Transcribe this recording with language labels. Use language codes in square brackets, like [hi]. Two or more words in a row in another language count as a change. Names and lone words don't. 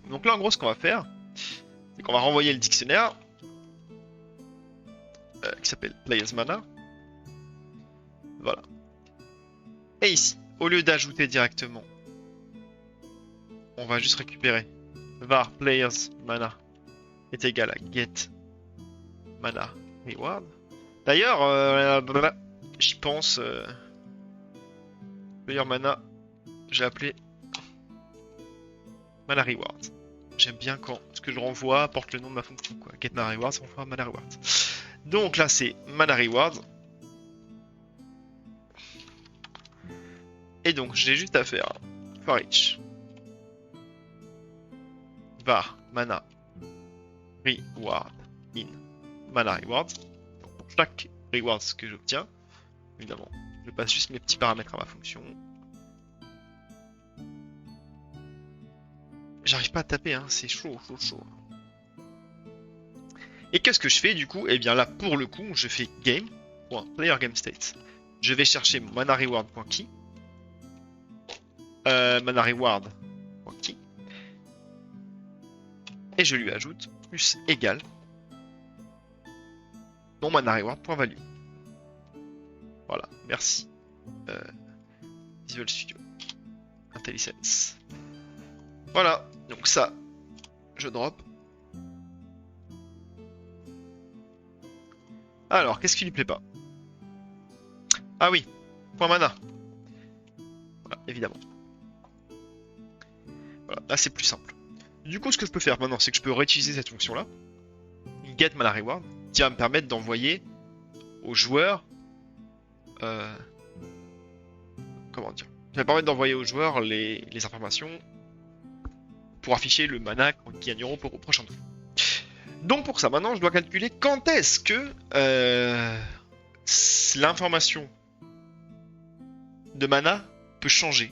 [fr] Donc là, en gros, ce qu'on va faire, c'est qu'on va renvoyer le dictionnaire qui s'appelle [en] players mana. [fr] Voilà. Et ici, au lieu d'ajouter directement on va juste récupérer. [en] Var players mana [fr] est égal à [en] get mana reward. [fr] D'ailleurs, j'y pense. [en] Player mana, [fr] j'ai appelé [en] mana reward. [fr] J'aime bien quand ce que je renvoie porte le nom de ma fonction, quoi. [en] Get mana reward, [fr] ça renvoie [en] mana reward. [fr] Donc là, c'est [en] mana reward. [fr] Et donc, j'ai juste à faire [en] for each var mana reward in mana reward. [fr] Donc, pour chaque reward que j'obtiens, évidemment, je passe juste mes petits paramètres à ma fonction. J'arrive pas à taper, hein, c'est chaud. Et qu'est-ce que je fais du coup? Eh bien là, pour le coup, je fais game.playerGameState. Je vais chercher mon [en] mana reward.key. Mana reward.key. [fr] Et je lui ajoute plus égal mon [en] mana reward.value. [fr] Voilà, merci. Visual Studio. IntelliSense. Voilà, donc ça, je drop. Alors, qu'est-ce qui lui plaît pas? Ah oui, point mana. Voilà, évidemment. Voilà, là c'est plus simple. Du coup, ce que je peux faire maintenant, c'est que je peux réutiliser cette fonction-là. [en] Get mana reward, [fr] qui va me permettre d'envoyer aux joueurs... comment dire? Ça va me permettre d'envoyer aux joueurs les informations pour afficher le mana qu'ils gagneront pour au prochain tour. Donc pour ça, maintenant, je dois calculer quand est-ce que l'information de mana peut changer.